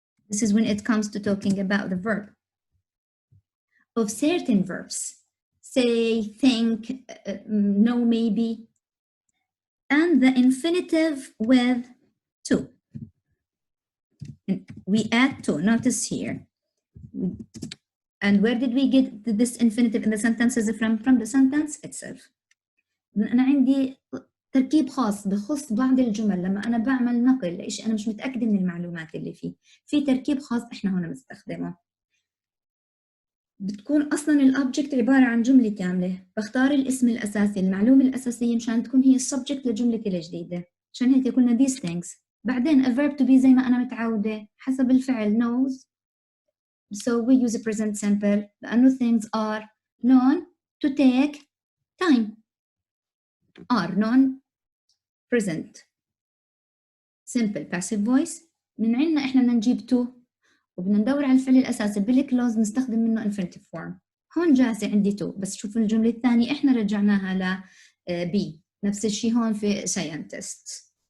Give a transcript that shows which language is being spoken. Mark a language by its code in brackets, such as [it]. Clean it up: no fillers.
[en] This is when it comes to talking about the verb. Of certain verbs, say, think, no, maybe, and the infinitive with to. We add to, notice here. And where did we get this infinitive in the sentences from? From the sentence itself. [ar] أنا عندي تركيب خاص بخص بعض الجمل لما أنا بعمل نقل لإشي أنا مش متأكدة من المعلومات اللي فيه، في تركيب خاص إحنا هنا بنستخدمه. بتكون أصلاً الأوبجكت عبارة عن جملة كاملة، بختار الاسم الأساسي، المعلومة الأساسية مشان تكون هي السبجكت لجملتي الجديدة، عشان هيك قلنا [en] these things. [ar] بعدين a verb to be زي ما أنا متعودة حسب الفعل knows. [en] So we use a present simple [ar] لأنه [en] things are known to take time. are known present simple passive voice. [ar] من عندنا إحنا بدنا نجيب to وبدنا ندور على الفعل الأساسي بالكلوز نستخدم منه infinitive form. هون جاهزة عندي to، بس شوف الجملة الثانية إحنا رجعناها ل be. نفس الشيء هون في scientists.